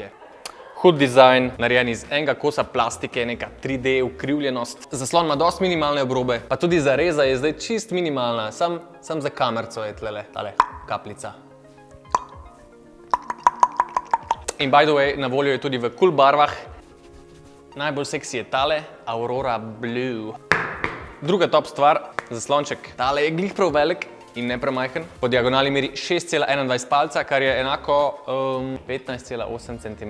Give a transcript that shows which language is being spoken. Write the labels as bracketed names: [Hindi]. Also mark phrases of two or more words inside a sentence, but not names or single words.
[Slovenian] Hud dizajn, narejen iz enega kosa plastike, neka 3D ukrivljenost. Zaslon ima dosti minimalne obrobe, pa tudi zareza je zdaj čist minimalna, sam za kamerco je tlele, tale kapljica. [English] In by the way, [Slovenian] na voljo je tudi v cool barvah. Najbolj seksi je tale, Aurora Blue. Druga top stvar, zaslonček. Tale je glih prav velik in ne premajhen. Po diagonali meri 6,21 palca, kar je enako 15,8 cm.